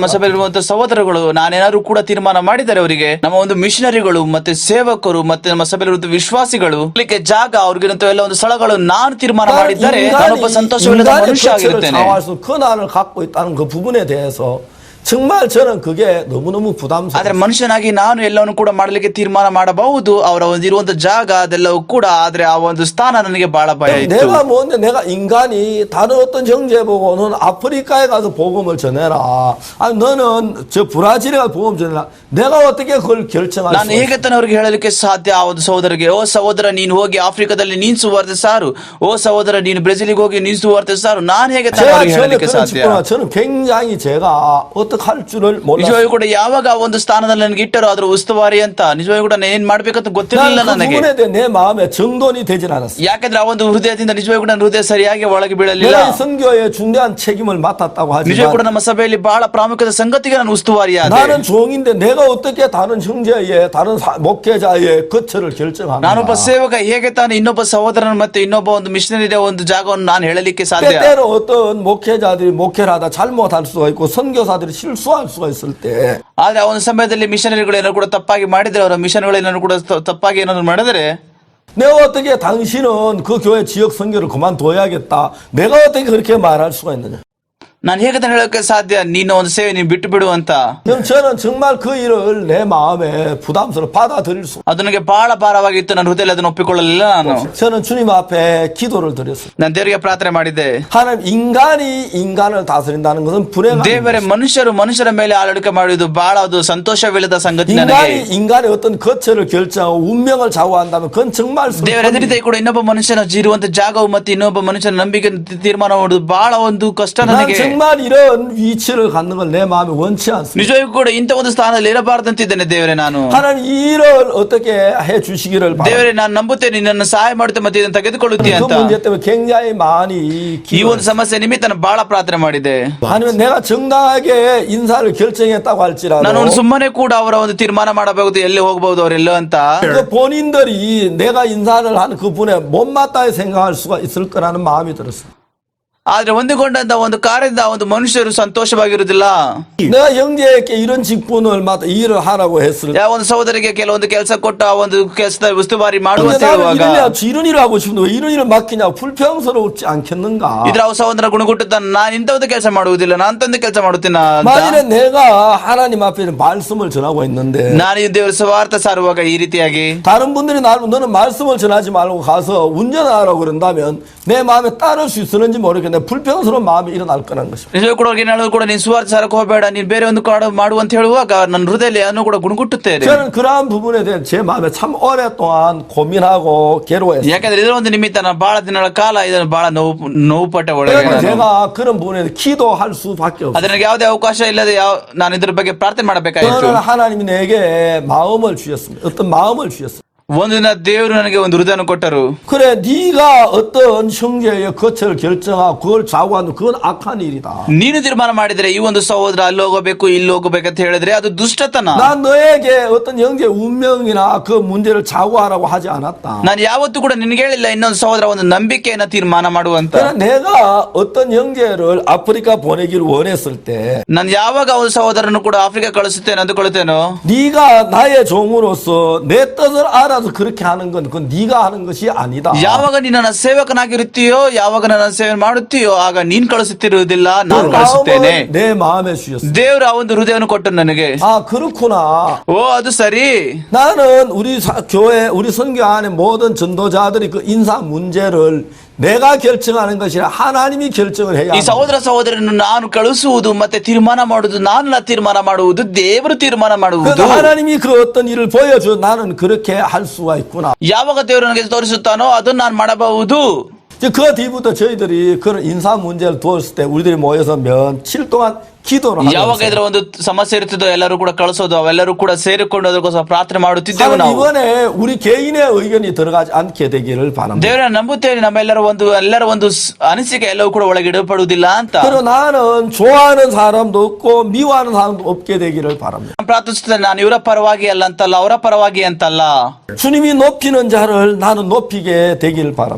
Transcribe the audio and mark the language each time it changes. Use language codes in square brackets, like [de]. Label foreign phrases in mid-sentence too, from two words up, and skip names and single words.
[kn] ಪ್ರೇರಣೆ ಸಭೆಯಲ್ಲಿರುವಂತಹ ಸಹೋದರಗಳು ನಾನೇನಾದ್ರು ಕೂಡ ತೀರ್ಮಾನ ಮಾಡಿದ್ದಾರೆ ಅವರಿಗೆ ನಮ್ಮ ಒಂದು ಮಿಷನರಿಗಳು ಮತ್ತೆ ಸೇವಕರು ಮತ್ತೆ ನಮ್ಮ ಸಭೆಯಲ್ಲಿರುವಂತಹ ವಿಶ್ವಾಸಿಗಳು ಇಲ್ಲಿಗೆ ಜಾಗ ಅವ್ರಿಗಿರುವಂತಹ ಎಲ್ಲ ಒಂದು ಸ್ಥಳಗಳು ನಾನು ತೀರ್ಮಾನ ಮಾಡಿದ್ದಾರೆ ನಾನೊಬ್ಬ ಸಂತೋಷವಿಲ್ಲದ ಮನುಷ್ಯ ಆಗಿರುತ್ತೇನೆ. [ko] 그 난을 갖고 있다는 그 부분에 대해서 정말 저는 그게 너무너무 부담스러워요. [kn] ಆದ್ರೆ ಮನುಷ್ಯನಾಗಿ ನಾನು ಎಲ್ಲವನ್ನು ಕೂಡ ಮಾಡಲಿಕ್ಕೆ ತೀರ್ಮಾನ ಮಾಡಬಹುದು ಅವರ ಒಂದು ಇರುವಂತ ಜಾಗ ಅದೆಲ್ಲವೂ ಕೂಡ ಆದ್ರೆ ಆ ಒಂದು ಸ್ಥಾನ ನನಗೆ ಬಹಳ ಭಯ ಇತ್ತು. [ko] 내가 뭔데 내가 인간이 다른 어떤 형제 보고 너는 아프리카에 가서 복음을 전해라. 아니 너는 저 브라질에 가서 복음 전해라. 내가 어떻게 그걸 결정할 [kn] ನಾನು [ko] 수 [kn] ಹೇಗೆ ತಾನೆ ಅವರಿಗೆ ಹೇಳಲಿಕ್ಕೆ ಸಾಧ್ಯ ಆ ಒಂದು ಸಹೋದರಿಗೆ ಓ ಸಹೋದರ ನೀನು ಹೋಗಿ ಆಫ್ರಿಕಾದಲ್ಲಿ ನೀನು ಸುವಾರ್ತೆ ಸಾರು ಓ ಸಹೋದರ ನೀನು ಬ್ರೆಜಿಲ್ಗೆ ಹೋಗಿ ನೀನು ಸುವಾರ್ತೆ ಸಾರು ನಾನು ಹೇಗೆ ತಾನೆ ಅವರಿಗೆ ಹೇಳಲಿಕ್ಕೆ ಸಾಧ್ಯ. [ko] 저는 굉장히 제가 어떻게 할 줄을 몰랐어요. [kn] ನಿಜವಾಗಿ ಕೂಡ ಯಾವಾಗ ಆ ಒಂದು ಸ್ಥಾನದಲ್ಲಿ ನನಗೆ ಇಟ್ಟರು ಅದ್ರ ಉಸ್ತುವಾರಿ ಅಂತ ನಿಜವಾಗಿ ಕೂಡ ಏನ್ ಮಾಡ್ಬೇಕಂತ ಗೊತ್ತಿರಲಿಲ್ಲ [ko] 그 [kn] ನನಗೆ. [ko] 부분에 대해 내 마음에 정돈이 되질 않았어요. [kn] ಯಾಕಂದ್ರೆ ಆ ಒಂದು ಹೃದಯದಿಂದ ನಿಜವಾಗಿ ಕೂಡ ನನ್ನ ಹೃದಯ ಸರಿಯಾಗಿ ಒಳಗೆ ಬೀಳಲಿಲ್ಲ. [ko] 내가 이 선교에 중대한 책임을 맡았다고 [kn] ನಿಜವಾಗಿ ಕೂಡ [ko] 하지만 [kn] ನಮ್ಮ ಸಭೆಯಲ್ಲಿ ಬಹಳ ಪ್ರಾಮುಖ್ಯದ ಸಂಗತಿಗೆ ನಾನು ಉಸ್ತುವಾರಿಯಾದೆ. [ko] 나는 종인데 내가 어떻게 다른 형제의 다른 목회자의 거처를 결정하는가. [kn] ನಾನೊಬ್ಬ ಸೇವಕ ಹೇಗೆ ತಾನು ಇನ್ನೊಬ್ಬ ಸಹೋದರನ ಮತ್ತೆ ಇನ್ನೊಬ್ಬ ಒಂದು ಮಿಷನರಿಯ ಒಂದು ಜಾಗವನ್ನು ನಾನು ಹೇಳಲಿಕ್ಕೆ ಸಾಧ್ಯ. [ko] 때때로 어떤 목회자들이 목회를 하다 잘못할 수가 있고 선교사들이 실수할 수가 있을 때 [kn] ಆದ್ರೆ ಆ ಒಂದು ಸಮಯದಲ್ಲಿ ಮಿಷನರಿಗಳು ಏನಾದ್ರು ಕೂಡ ತಪ್ಪಾಗಿ ಮಾಡಿದ್ರೆ ಅವರ ಮಿಷನ್ಗಳು ಏನಾದ್ರು ಕೂಡ ತಪ್ಪಾಗಿ ಏನಾದ್ರು ಮಾಡಿದ್ರೆ [ko] 내가 어떻게 당신은 그 교회 지역 선교를 그만둬야겠다. 내가 어떻게 그렇게 말할 수가 있느냐. [kn] ನಾನು ಹೇಗೆ ತಾನು ಹೇಳಕ್ಕೆ ಸಾಧ್ಯ ನೀನು ಒಂದು ಸೇವೆ ನೀನು ಬಿಟ್ಟು ಬಿಡು ಅಂತ. [ko] 그럼 저는 정말 그 일을 내 마음에 부담스러워 받아들일 수. [kn] ಅದು ನನಗೆ ಬಹಳ ಭಾರವಾಗಿತ್ತು. ನನ್ನ ಹೃದಯದಲ್ಲಿ ಅದನ್ನು ಒಪ್ಪಿಕೊಳ್ಳಲಿಲ್ಲ ನಾನು. [ko] 저는 주님 앞에 기도를 드렸어요. [kn] ನಾನು ದೇವರಿಗೆ ಪ್ರಾರ್ಥನೆ ಮಾಡಿದ್ದೆ. [ko] 하나님 인간이 인간을 다스린다는 것은 불행한 [kn] ದೇವರೇ ಮನುಷ್ಯರು ಮನುಷ್ಯರ ಮೇಲೆ ಆಳ್ವಿಕೆ ಮಾಡುವುದು ಬಹಳ ಅದು ಸಂತೋಷವಿಲ್ಲದ ಸಂಗತಿ ನನಗೆ. [ko] 인간의 어떤 거처를 결정하고 운명을 좌우한다면 그건 정말 [kn] ದೇವರ ಎದುರಿದೆ ಕೂಡ ಇನ್ನೊಬ್ಬ ಮನುಷ್ಯನ ಇರುವಂತ ಜಾಗವು ಮತ್ತೆ ಇನ್ನೊಬ್ಬ ಮನುಷ್ಯನ ನಂಬಿಕೆ ತೀರ್ಮಾನ ಮಾಡುವುದು ಬಹಳ ಒಂದು ಕಷ್ಟ ನನಗೆ. [ko] 정말 이런 위치를 갖는 걸 내 마음에 원치 않습니다. [kn] ನಿಜವಾಗಿ ಕೂಡ ಇಂಥ ಒಂದು ಸ್ಥಾನದಲ್ಲಿ ಇರಬಾರ್ದಂತಿದ್ದೇನೆ ದೇವರೇ ನಾನು. [ko] 하나님 이 일을 어떻게 해 주시기를 [kn] ದೇವರೇ ನಾನು ನಂಬುತ್ತೇನೆ ನಿನ್ನನ್ನು ಸಹಾಯ ಮಾಡುತ್ತೆ ಮತ್ತೆ ಇದನ್ನು ತೆಗೆದುಕೊಳ್ಳುತ್ತೀಯ [ko] 그 [kn] ಅಂತ. [ko] 문제 때문에 굉장히 많이 [kn] ಈ ಒಂದು ಸಮಸ್ಯೆ ನಿಮಿತ್ತ ನಾನು ಬಹಳ ಪ್ರಾರ್ಥನೆ ಮಾಡಿದೆ. [ko] 아니면 내가 정당하게 인사를 결정했다고 할지라도 [kn] ನಾನು ಸುಮ್ಮನೆ ಕೂಡ ಅವರ ಒಂದು ತೀರ್ಮಾನ ಮಾಡಬಹುದು ಎಲ್ಲಿ ಹೋಗಬಹುದು ಅವರೆಲ್ಲ ಅಂತ. [ko] 그 본인들이 내가 인사를 하는 그분에 못마땅히 생각할 수가 있을 거라는 마음이 들었어요. [kn] ಆದ್ರೆ ಹೊಂದಿಕೊಂಡಂತ ಒಂದು ಕಾರ್ಯದಿಂದ ಒಂದು ಮನುಷ್ಯರು ಸಂತೋಷವಾಗಿರುವುದಿಲ್ಲ. [ko] 내가 영재에게 이런 직분을 맡아 일을 하라고 했을 때 [kn] ಯಾವ ಒಂದು ಸಹೋದರಿಗೆ ಕೆಲವೊಂದು ಕೆಲಸ ಕೊಟ್ಟು ಆ ಒಂದು ಕೆಲಸದ ಉಸ್ತುವಾರಿ ಮಾಡುವ ಅಂತ [ko] 나는 [kn] ಹೇಳುವಾಗ [ko] 이런 일을 하고 싶은데 왜 이런 일을 맡기냐고 불평스럽지 않겠는가. [kn] ಇದ್ರ ಅವ ಸಹೋದರ ಗುಣಗುಟ್ಟುತ್ತಾನೆ ನಾನು ಇಂಥದ್ದು ಕೆಲಸ ಮಾಡುವುದಿಲ್ಲ ನಾನು ತಂದು ಕೆಲಸ ಮಾಡುತ್ತೀನ ಅಂತ. [ko] 만일에 내가 하나님 앞에 말씀을 전하고 있는데 [kn] ನಾನು ಈ ದೇವರ ಸುವಾರ್ಥ ಸಾರುವಾಗ ಈ ರೀತಿಯಾಗಿ [ko] 다른 분들이 나를 너는 말씀을 전하지 말고 가서 운전하라고 그런다면 내 마음에 따를 수 있었는지 모르겠는데 불평스러운 마음이 일어날 거라는 것입니다. [kn] ನಿಜವಾಗಿ ಕೂಡ ಅವ್ರಿಗೆ ಏನಾದ್ರು ಕೂಡ ನೀನು ಸುವಾರ್ಥ ಸಾರಕ್ಕೆ ಹೋಗಬೇಡ ನೀನು ಬೇರೆ ಒಂದು ಮಾಡು ಅಂತ ಹೇಳುವಾಗ ನನ್ನ ಹೃದಯದಲ್ಲಿ ಅದನ್ನು ಕೂಡ ಗುಣಗುಟ್ಟುತ್ತೇನೆ. [ko] 저는 그러한 부분에 대해 제 마음에 참 오랫동안 고민하고 괴로워했어요. [kn] ಯಾಕಂದ್ರೆ ಇದರ ಒಂದು ನಿಮಿತ್ತ ನಾನು ಬಹಳ ದಿನಗಳ ಕಾಲ ಇದನ್ನು ಬಹಳ ನೋವು ಪಟ್ಟ ಒಳಗೆ [ko] 그래서 [kn] ನಾನು. [ko] 제가 그런 부분에 대해 기도할 수밖에 없어요. [kn] ಅದ್ರ ನನಗೆ ಯಾವುದೇ ಅವಕಾಶ ಇಲ್ಲದೆ ನಾನು ಇದ್ರ ಬಗ್ಗೆ ಪ್ರಾರ್ಥನೆ ಮಾಡಬೇಕಾಯಿತು. [ko] 저는 하나님이 내게 마음을 주셨습니다. 어떤 마음을 주셨어요. [kn] ಒಂದು ದಿನ ದೇವರು ನನಗೆ ಒಂದು ಹೃದಯವನ್ನು ಕೊಟ್ಟರು. [ko] 그래 네가 어떤 형제의 거처를 결정하고 그걸 좌우하는 그건 악한 일이다. [kn] ನೀನು ತೀರ್ಮಾನ ಮಾಡಿದ್ರೆ ಈ ಒಂದು ಸಹೋದರ ಅಲ್ಲಿ ಹೋಗಬೇಕು ಇಲ್ಲಿ ಹೋಗಬೇಕಂತ ಹೇಳಿದ್ರೆ ಅದು ದುಷ್ಟತನ. [ko] 난 너에게 어떤 형제 운명이나 그 문제를 좌우하라고 하지 않았다. [kn] ನಾನು ಯಾವತ್ತೂ ಕೂಡ ನಿನಗೆ ಹೇಳಿಲ್ಲ ಇನ್ನೊಂದು ಸಹೋದರ ಒಂದು ನಂಬಿಕೆಯನ್ನ ತೀರ್ಮಾನ ಮಾಡುವಂತ. [ko] 그러나 내가 어떤 형제를 아프리카 보내기를 원했을 때 [kn] ನಾನು ಯಾವಾಗ ಒಂದು ಸಹೋದರನು ಕೂಡ ಆಫ್ರಿಕಾ ಕಳಿಸುತ್ತೇನೆ ಅಂದುಕೊಳ್ಳುತ್ತೇನೋ [ko] 네가 나의 종으로서 내 뜻을 알아서 그렇게 하는 건 그건 네가 하는 것이 아니다. [kn] ಯಾವಾಗ ನೀನು ನನ್ನ ಸೇವಕನಾಗಿರುತ್ತೀಯೋ ಯಾವಾಗ ನನ್ನ ಸೇವೆ ಮಾಡುತ್ತೀಯೋ ಆಗ ನೀನ್ ಕಳಿಸುತ್ತಿರುವುದಿಲ್ಲ ನಾನು ಕಳಿಸುತ್ತೇನೆ. [ko] 내 마음에 주셨어. [kn] ದೇವರು ಆ ಒಂದು ಹೃದಯವನ್ನು ಕೊಟ್ಟು ನನಗೆ. [ko] 아 그렇구나. [kn] ಓ ಅದು ಸರಿ. [ko] 나는 우리 교회 우리 선교 안에 모든 전도자들이 그 인사 문제를 내가 결정하는 것이 아니라 하나님이 결정을 해야 [kn] ಈ ಸಹೋದರ ಸಹೋದರನ್ನು ನಾನು ಕಳಿಸುವುದು ಮತ್ತೆ ತೀರ್ಮಾನ ಮಾಡುವುದು ನಾನಲ್ಲ ತೀರ್ಮಾನ ಮಾಡುವುದು ದೇವರು ತೀರ್ಮಾನ ಮಾಡುವುದು. [ko] 그래서 하나님이 그 어떤 일을 보여줘 나는 그렇게 할 수가 있구나. [kn] ಯಾವಾಗ ದೇವರು ನನಗೆ ತೋರಿಸುತ್ತಾನೋ ಅದನ್ನು ನಾನು ಮಾಡಬಹುದು. [ko] 그 뒤부터 저희들이 그런 인사 문제를 두었을 때 우리들이 모여서 며칠 동안 기도를 [kn] ಯಾವಾಗ [ko] 하면서 [kn] ಇದರ ಒಂದು ಸಮಸ್ಯೆ ಇರುತ್ತದೋ ಎಲ್ಲರೂ ಕೂಡ ಕಳಿಸೋದು, ಅವೆಲ್ಲರೂ ಕೂಡ ಸೇರಿಕೊಂಡು ಅದಕ್ಕೋಸ್ಕರ ಪ್ರಾರ್ಥನೆ ಮಾಡುತ್ತಿದ್ದೆವು [ko] 하나님 [kn] ನಾವು. [ko] 이번에 우리 개인의 의견이 들어가지 않게 되기를 바랍니다. [kn] ದೇವರನ್ನ ನಂಬುತ್ತೇವೆ, ಎಲ್ಲರ ಒಂದು ಅನಿಸಿಕೆ ಎಲ್ಲವೂ ಕೂಡ ಒಳಗಿಡಪಡುವುದಿಲ್ಲ ಅಂತ. [ko] 그리고 나는 좋아하는 사람도 없고 미워하는 사람도 없게 되기를 바랍니다. [kn] ನಾನು ಪ್ರಾರ್ಥಿಸುತ್ತೇನೆ, ನಾನು ಇವರ ಪರವಾಗಿ ಅಲ್ಲ ಅಂತಲ್ಲ, ಅವರ ಪರವಾಗಿ ಅಂತಲ್ಲ. [ko] 주님이 높이는 자를 나는 높이게 되기를 바랍니다.